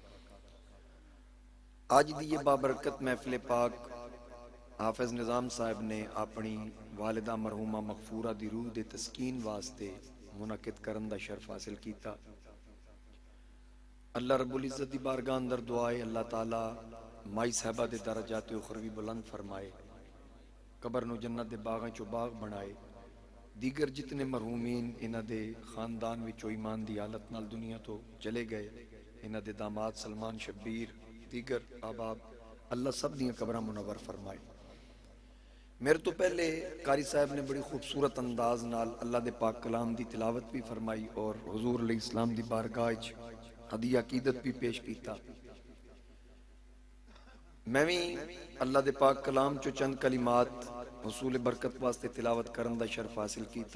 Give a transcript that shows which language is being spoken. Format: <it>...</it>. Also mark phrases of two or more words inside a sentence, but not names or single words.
<pa>آج دی یہ بابرکت محفل پاک حافظ نظام صاحب نے اپنی والدہ مرحومہ مغفورہ دی روح دے تسکین واسطے منعقد کرن دا شرف حاصل کیتا۔</pa> <ar>اللہ رب العزت</ar> <pa>دی بارگاہ اندر دعائے اللہ تعالی مائی صاحبہ دے درجات اخروی بلند فرمائے، قبر نو جنت دے باغاں چو باغ بنائے، دیگر جتنے مرحومین انہاں دے خاندان وچوں ایمان دی حالت نال دنیا تو چلے گئے، انہاں دے داماد سلمان شبیر، دیگر احباب، اللہ سب دیاں قبراں منور فرمائے۔ میرے تو پہلے قاری صاحب نے بڑی خوبصورت انداز نال اللہ دے پاک کلام دی تلاوت بھی فرمائی اور حضور</pa> <ar>علیہ السلام</ar> <pa>دی بارگاہ وچ ہدیہ عقیدت بھی پیش کیتا۔ میں بھی اللہ دے پاک کلام چو چند کلمات حصول برکت واسطے تلاوت کرن دا شرف حاصل کیتا۔</pa>